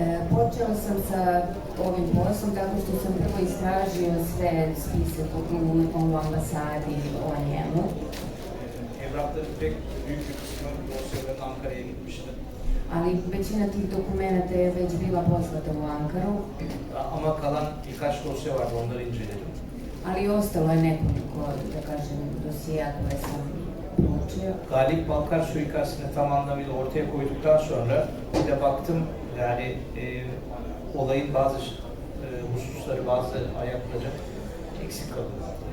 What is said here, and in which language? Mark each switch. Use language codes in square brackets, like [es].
[sr] Počeo sam sa ovim poslom tako što sam prvo istražio sve spise u ambasadi o njemu. [tr] Evrakların pek büyük bir kısmı dosyaların Ankara'ya gitmişti. [sr] Ali većina tih dokumenta je već bila poslata u Ankaru, [tr] Ama kalan birkaç dosya vardı, onları inceledim. [sr] ali ostalo je nekoliko, da kažem, dosija koje sam proučio. [tr] Galip Balkar suikastini tam anlamıyla ortaya koyduktan sonra bir de baktım yani olayın bazı hususları, bazı ayakları eksik kalıyor.